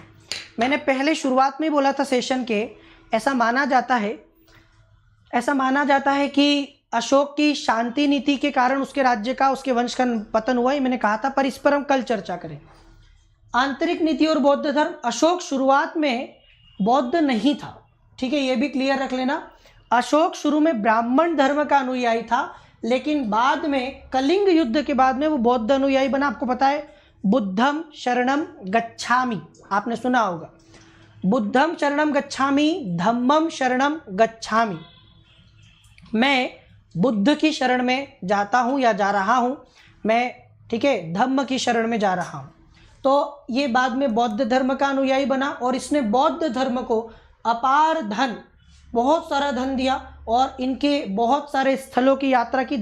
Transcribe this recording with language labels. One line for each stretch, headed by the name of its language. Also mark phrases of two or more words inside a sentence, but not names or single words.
Hindi: मैंने पहले शुरुआत में बोला था सेशन के, ऐसा माना जाता है कि अशोक की शांति नीति के कारण उसके राज्य का, उसके वंश का पतन हुआ, ये मैंने कहा था, पर इस पर हम कल चर्चा करें। आंतरिक नीति और बौद्ध धर्म, अशोक शुरुआत में बौद्ध नहीं था, ठीक है, ये भी क्लियर रख लेना। अशोक शुरू में ब्राह्मण धर्म का अनुयायी था, लेकिन बाद में कलिंग युद्ध के बाद में वो बौद्ध अनुयायी बना। आपको पता है,
Pali: बुद्धम शरणम गच्छामि,
Hindi: आपने सुना होगा,
Pali: बुद्धम शरणम गच्छामि, धम्मम शरणम गच्छामि,
Hindi: मैं बुद्ध की शरण में जाता हूँ या जा रहा हूँ मैं, ठीक है, धम्म की शरण में जा रहा हूँ। तो ये बाद में बौद्ध धर्म का अनुयायी बना और इसने बौद्ध धर्म को अपार धन, बहुत सारा धन दिया और इनके बहुत सारे स्थलों की यात्रा की।